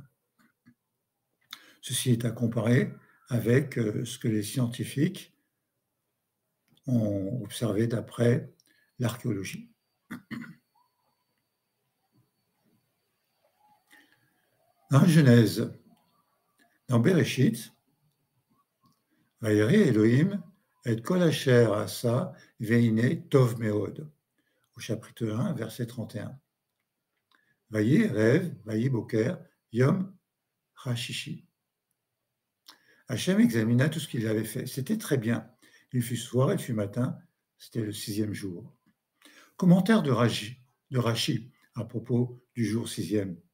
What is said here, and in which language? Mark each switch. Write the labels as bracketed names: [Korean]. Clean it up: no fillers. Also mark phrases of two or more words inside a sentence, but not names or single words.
[French] Ceci est à comparer avec ce que les scientifiques ont observé d'après l'archéologie. Dans Genèse, dans Bereshit, [Hebrew] וירא אלהים את כל אשר עשה והנה טוב מאד, [French] au chapitre 1, verset 31. [Hebrew] ויהי ערב, ויהי בוקר, יום הששי. [French] Hachem examina tout ce qu'il avait fait. C'était très bien. Il fut soir, il fut matin, c'était le 6e jour. Commentaire de Rashi à propos du jour 6e.